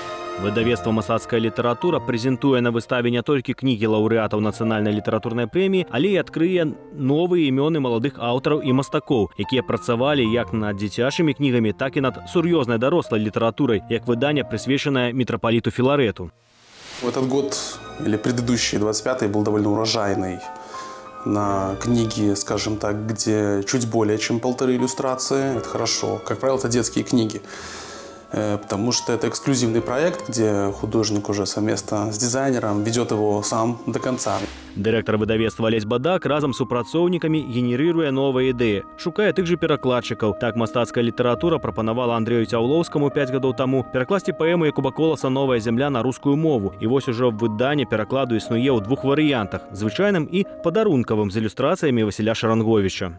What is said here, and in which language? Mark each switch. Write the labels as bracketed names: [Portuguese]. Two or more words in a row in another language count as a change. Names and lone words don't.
[Belarusian] Выдавецтва «Мастацкая літаратура» прэзентуе на выставе не толькі кнігі лаўрэатаў нацыянальнай літаратурнай прэміі, але і адкрые новыя імёны маладых аўтараў і мастакоў, якія працавалі як над дзіцячымі кнігамі, так і над сур'ёзнай дарослай літаратурай, як выданне, прысвечанае мітрапаліту Філарэту. [Russian] Этот год, или предыдущий, 25-й, был довольно урожайный на книги, скажем так, где чуть более чем 1,5 иллюстрации. Это хорошо. Как правило, это детские книги. потому что это эксклюзивный проект, где художник уже совместно с дизайнером ведет его сам до конца. [Belarusian] Дырэктар выдавецтва Алесь Бадак разам з супрацоўнікамі генерыруе новыя ідэі, шукае тых жа перакладчыкаў. Так мастацкая літаратура прапанавала Андрэю Цяўлоўскаму 5 гадоў таму перакласці паэму Якуба Коласа «Новая зямля» на рускую мову. І вось ужо выданне перакладу існуе ў двух варыянтах – звычайным і падарункавым з ілюстрацыямі Васіля Шаранговіча.